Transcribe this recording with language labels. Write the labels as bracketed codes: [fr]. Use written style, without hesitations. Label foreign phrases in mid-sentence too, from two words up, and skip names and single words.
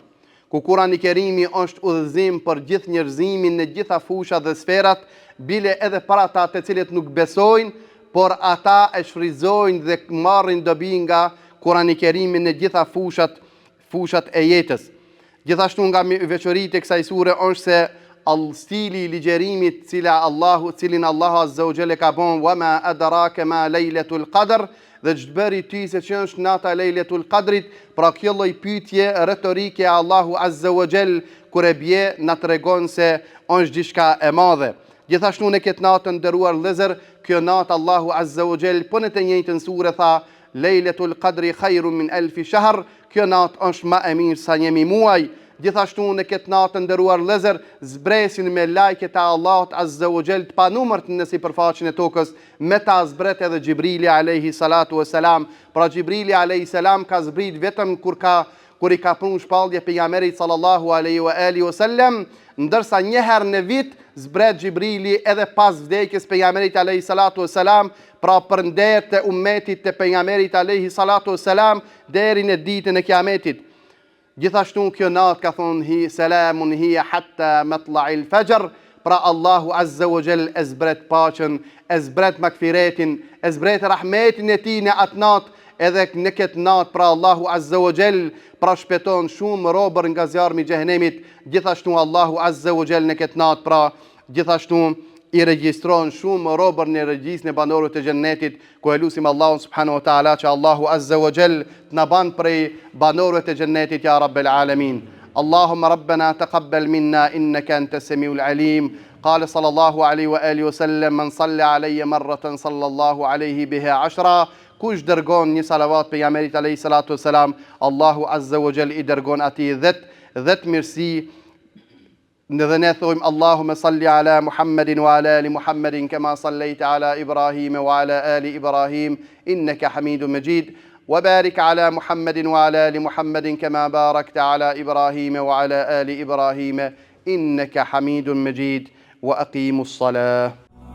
[sq] Ku Kur'an-i Kerimi është udhëzim për gjithë njerëzimin në gjitha fushat dhe sferat, bile edhe për ata të cilët nuk besojnë, por ata e shfrytëzojnë dhe marrin dobi nga Kur'an-i Kerimi në gjitha fushat e jetës. Gjithashtu nga veçoritë e kësaj sure është se stili i ligjerimit cilin Allahu [ar] عز وجل [sq] ka bën, [ar] وما أدراك ما ليلة القدر, [sq] dhe ç'bëri ty se që është nata Lejletul Qadrit, pra kjo lloj pyetje retorike Allahu [ar] عز وجل [sq] kur e bie na tregon se është diçka e madhe. Gjithashtu në këtë natë nderuar vëllezër, kjo natë Allahu [ar] عز وجل [sq] po në të njëjtën sure tha [ar] ليلة القدر خير من ألف شهر, [sq] kjo natë është më e mirë sa 1000 muaj. Gjithashtu në këtë natë nderuar vëllezër, zbresin me lajket e Allahut [ar] عز وجل [sq] të panumërt në sipërfaqen e tokës, me ta zbret edhe Gjibrili [ar] عليه الصلاة والسلام. [sq] Pra Gjibrili [ar] عليه السلام [sq] ka zbrit vetëm kur i ka prun shpallje pejgamberit [ar] صلى الله عليه وآله وسلم, [sq] ndërsa një herë në vit zbret Gjibrili edhe pas vdekjes pejgamberit [ar] عليه الصلاة والسلام, [sq] pra për nder të ummetit të pejgamberit [ar] عليه الصلاة والسلام [sq] deri në ditën e Kiametit. Gjithashtu kjo natë ka thonë [ar] سلام هي حتى مطلع الفجر, [sq] pra Allahu [ar] عز وجل [sq] e zbret paqen, e zbret magfiretin, e zbret rahmetin e tij në atë natë, edhe në këtë natë pra Allahu [ar] عز وجل [sq] pra shpëton shumë robër nga zjarmi i xhehenemit. Gjithashtu Allahu [ar] عز وجل [sq] në këtë natë pra gjithashtu i regjistron shumë robër në regjistrin e banorëve të xhennetit, ku e lutim Allahun [ar] سبحانه وتعالى [sq] që Allahu [ar] عز وجل [sq] të na ban prej banorëve të xhennetit [ar] يا رب العالمين. اللهم ربنا تقبل منا إنك أنت السميع العليم. قال صلى الله عليه وآله وسلم من صلى علي مرة صلى الله عليه بها 10. [sq] Kush dërgon një salavat pejgamberit [ar] عليه الصلاة والسلام, [sq] Allahu [ar] عز وجل [sq] i dërgon atij 10 mirësi. Dhe ne thojmë [ar] اللهم صل على محمد وعلى آل محمد كما صليت على إبراهيم وعلى آل إبراهيم إنك حميد مجيد. وبارك على محمد وعلى آل محمد كما باركت على إبراهيم وعلى آل إبراهيم إنك حميد مجيد. وأقيموا الصلاة.